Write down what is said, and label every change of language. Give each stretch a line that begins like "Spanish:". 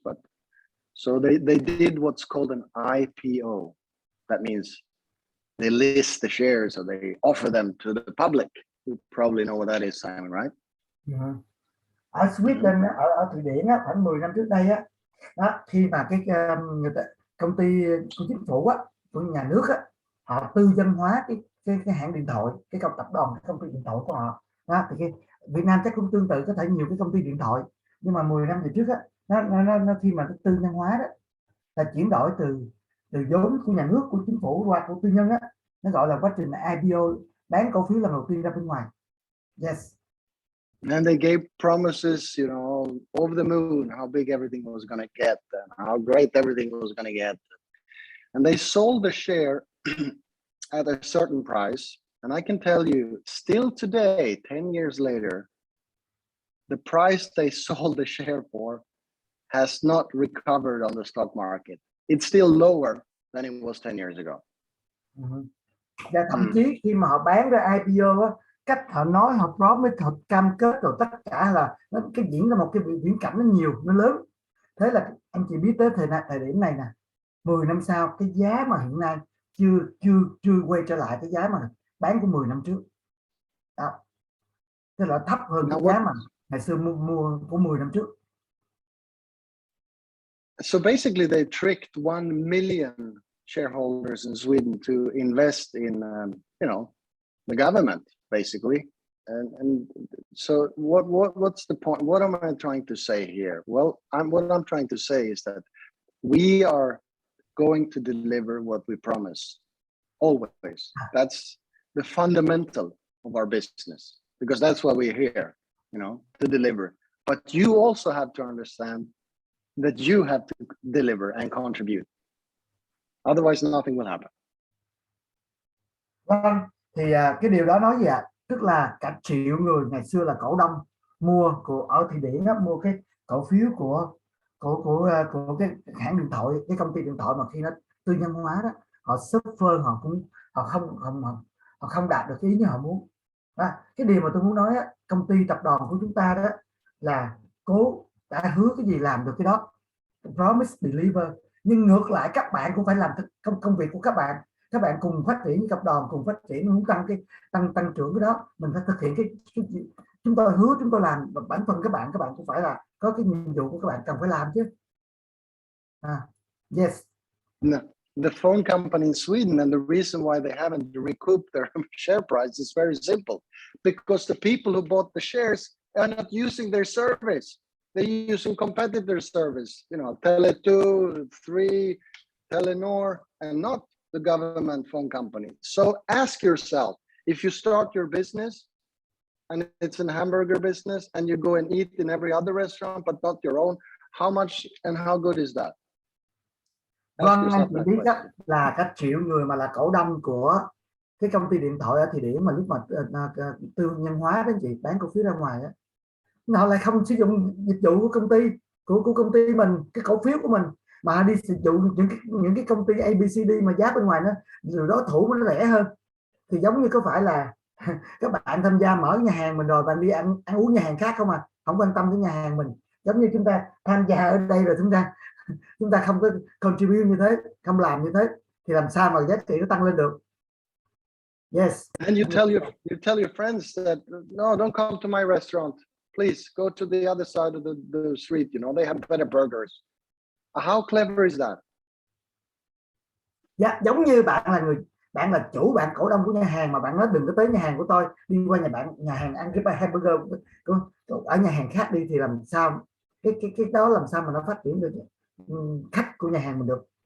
English: But so they did what's called an IPO. That means they list the shares, or they offer them to the public. You probably know what that is, Simon, right?
Vietnamese: Ở Sweden, ở Thụy Điển á, khoảng 10 năm trước đây á, khi mà cái công ty của chính phủ á, của nhà nước á, họ tư nhân hóa cái hãng điện thoại, cái tập đoàn cái công ty điện thoại của họ. Thì cái Việt Nam chắc cũng tương tự, có thể nhiều cái công ty điện thoại, nhưng mà 10 năm về trước á, nó khi mà tư nhân hóa đó là chuyển đổi từ vốn của nhà nước, của chính phủ qua của tư nhân á, nó gọi là quá trình IPO, bán cổ phiếu lần đầu tiên ra bên ngoài.
English: Yes. And they gave promises, you know, over the moon, how big everything was going to get and how great everything was going to get. And they sold the share at a certain price. And I can tell you, still today, 10 years later, the price they sold the share for has not recovered on the stock market. It's still lower than it was 10 years ago.
Vietnamese: Và thậm chí khi mà họ bán ra IPO á, cách họ nói, họ promise, họ cam kết rồi tất cả là cái diễn ra một cái viễn cảnh nó nhiều, nó lớn. Thế là anh chị biết tới thời điểm này nè, 10 năm sau cái giá mà hiện nay chưa quay trở lại cái giá mà bán của 10 năm trước. Đó. Tức là thấp hơn cái giá mà ngày xưa mua của 10 năm trước.
English: So basically they tricked 1 million shareholders in Sweden to invest in, you know, the government, basically. And so what's the point? What am I trying to say here? Well, what I'm trying to say is that we are going to deliver what we promise, always. That's the fundamental of our business, because that's why we're here, you know, to deliver. But you also have to understand that you have to deliver and contribute. Otherwise, nothing will happen.
Vietnamese: Vâng, thì cái điều đó nói gì ạ? Tức là cả triệu người ngày xưa là cổ đông mua ở Thụy Điển đó, mua cái cổ phiếu của cái hãng điện thoại, cái công ty điện thoại mà khi nó tư nhân hóa đó, họ suffer, họ không đạt được cái ý như họ muốn. Cái điều mà tôi muốn nói á, công ty tập đoàn của chúng ta đó là đã hứa cái gì làm được cái đó,
English: promise deliver.
Vietnamese: Nhưng ngược lại các bạn cũng phải làm công việc của các bạn cùng phát triển với tập đoàn, cùng phát triển, muốn tăng trưởng cái đó, mình phải thực hiện cái chúng tôi hứa chúng tôi làm. Và bản thân các bạn cũng phải là có cái nhiệm vụ của các bạn cần phải làm chứ.
English: Yes. No, the phone company in Sweden, and the reason why they haven't recouped their share price is very simple, because the people who bought the shares are not using their service. They're using competitor service, Tele2, 3, Telenor, and not the government phone company. So ask yourself, if you start your business and it's a hamburger business and you go and eat in every other restaurant but not your own, how much and how good is that?
Vietnamese: Vâng, anh chị biết đó, là các triệu người mà là cổ đông của cái công ty điện thoại ở Thụy Điển mà lúc mà tư nhân hóa đó chị, bán cổ phiếu ra ngoài á, họ lại không sử dụng dịch vụ của công ty của công ty mình, cái cổ phiếu của mình, mà đi sử dụng những cái công ty ABCD mà giá bên ngoài nó rồi đối thủ nó rẻ hơn. Thì giống như có phải là các bạn tham gia mở nhà hàng mình rồi bạn đi ăn uống nhà hàng khác không à, không quan tâm đến nhà hàng mình. Giống như chúng ta tham gia ở đây rồi chúng ta không có contribute như thế, không làm như thế thì làm sao mà giá trị nó tăng lên được.
English: Yes. And you tell your friends that no, don't come to my restaurant, please go to the other side of the street, they have better burgers. How clever is that?
Vietnamese: Dạ, giống như bạn là chủ, bạn cổ đông của nhà hàng mà bạn nói đừng có tới nhà hàng của tôi, đi qua nhà hàng ăn cái hamburger ở nhà hàng khác đi, thì làm sao cái đó làm sao mà nó phát triển được khách của nhà hàng mình được.